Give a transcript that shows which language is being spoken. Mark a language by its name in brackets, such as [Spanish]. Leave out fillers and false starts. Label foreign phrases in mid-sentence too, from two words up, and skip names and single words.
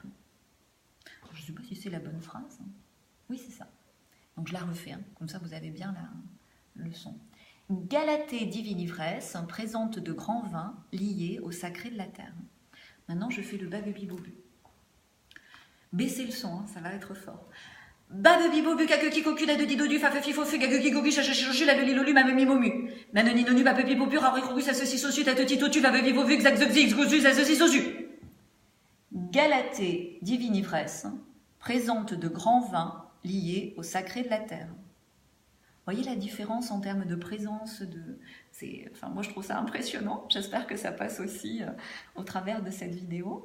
[French] Je ne sais pas si c'est la bonne phrase. Oui, c'est ça. Donc je la refais, comme ça vous avez bien la leçon. Galatée divine ivresse présente de grands vins liés au sacré de la terre. Maintenant, je fais le Babebi-Bobu. Baissez le son, ça va être fort. Babebi-Bobu, kakeki-koku, la de didodu, fafefifofu, gageki-gogu, chachachichochu, la de lilolu, mamemi-momu. Nanoni-nonu, babebi-bobu, rarikogu, ça ceci sosu, tateti-totu, babebi-bobu, xaxoxi, xgosu, ça ceci sosu. Galatée divine ivresse présente de grands vins liés au sacré de la terre. Voyez la différence en termes de présence, moi je trouve ça impressionnant, j'espère que ça passe aussi au travers de cette vidéo.